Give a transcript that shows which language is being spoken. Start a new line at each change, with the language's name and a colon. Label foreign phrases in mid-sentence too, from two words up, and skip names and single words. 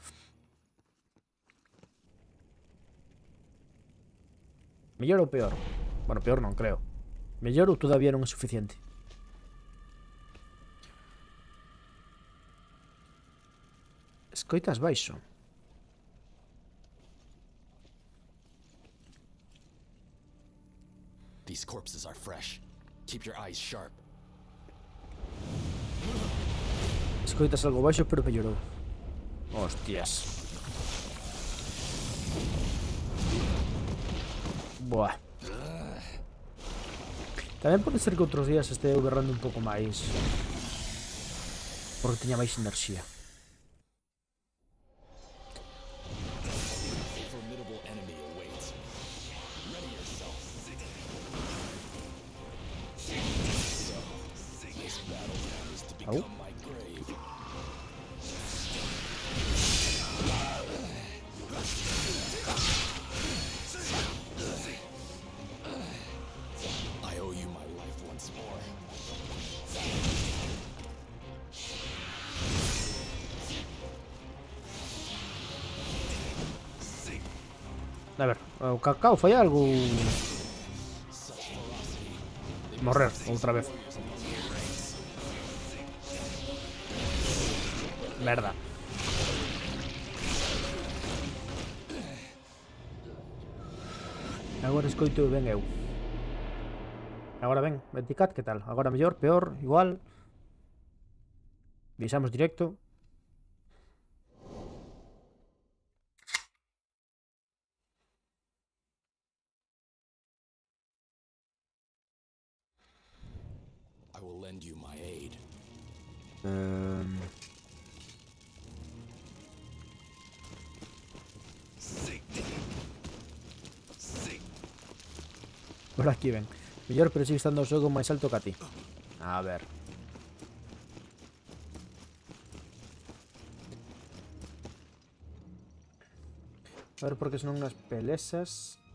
Galician: Mellor ou peor? Bueno, peor non creo. Mellor ou todavía non é suficiente. Escoitas baixo.
English: These corpses are fresh. Keep your eyes sharp.
Galician: Escoitas algo baixo, pero mellorou. Hostias. Buah. Tamén pode ser que outros días este berrando un pouco máis. Porque teña máis enerxía.
English: A formidable enemy awaits. Ready yourself. So, this battleground is to become my grave. I owe you my life once more.
Galician: A ver, o cacao fai algo. Morrer outra vez. Merda. Agora escoito ben eu. Agora ben, Veticat, que tal? Agora mellor, peor, igual. Visamos directo.
English: I will lend you my aid.
Galician: Por aquí ven. Mellor, pero sigue estando o xogo máis alto que a ti. A ver. A ver, porque son unhas pelesas.